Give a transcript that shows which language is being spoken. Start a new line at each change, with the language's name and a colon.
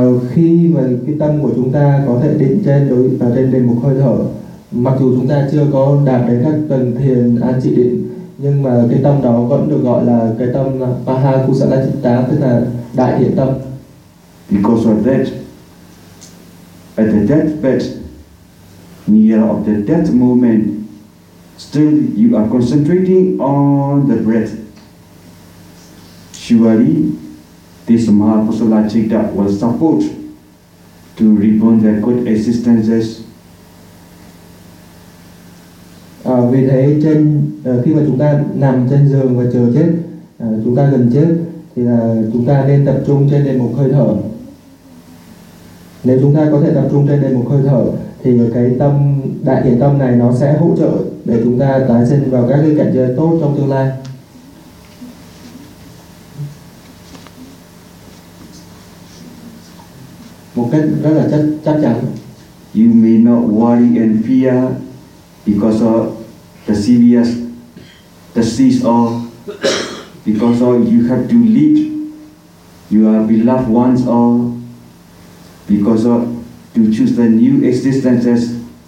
Vietnamese: Khi mà cái tâm của chúng ta có thể định trên đối trên đề mục hơi thở, mặc dù chúng ta chưa có đạt đến các tầng thiền an trị định, nhưng mà cái tâm đó vẫn được gọi là cái tâm Mahakusala Chitta, tức là đại hiện tâm.
English: Because of that, at the deathbed, near of the death moment, still you are concentrating on the breath. Surely, this Mahakusala Chitta will support to reborn the good existences.
Vietnamese: Vì thế trên khi mà chúng ta nằm trên giường và chờ chết, chúng ta gần chết thì là chúng ta nên tập trung trên đề mục hơi thở. Nếu chúng ta có thể tập trung trên đề mục hơi thở thì cái tâm đại hiện tâm này nó sẽ hỗ trợ để chúng ta tái sinh vào các cái cảnh giới tốt trong tương lai. Một cách rất là chắc chắn.
English: You may not worry and fear because of the serious disease, or because of you have to leave your beloved ones, or because of to choose the new existences.